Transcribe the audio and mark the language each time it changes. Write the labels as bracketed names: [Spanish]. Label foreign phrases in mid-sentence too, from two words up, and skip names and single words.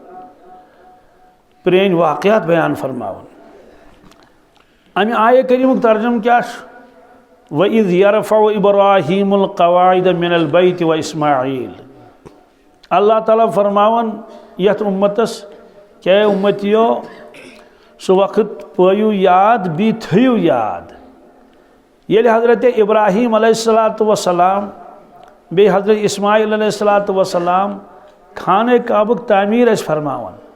[Kashmiri] प्रेन वाक़यात बयान फरमावन अमे आय करीमुक तर्जम क्या [Arabic] وإذ يرفع إبراهيم القواعد من البيت وإسماعيل [Kashmiri] अल्लाह ताला फरमावन यथ उम्मतस क्या उम्मतियो सो वक्त पयु याद बी थयु याद ये हज़रत इब्राहीम [Arabic] عليه الصلاة والسلام [Kashmiri] बे हज़रत इस्माईल [Arabic] عليه الصلاة والسلام [Kashmiri] खाने काबुक तामीर फरमावन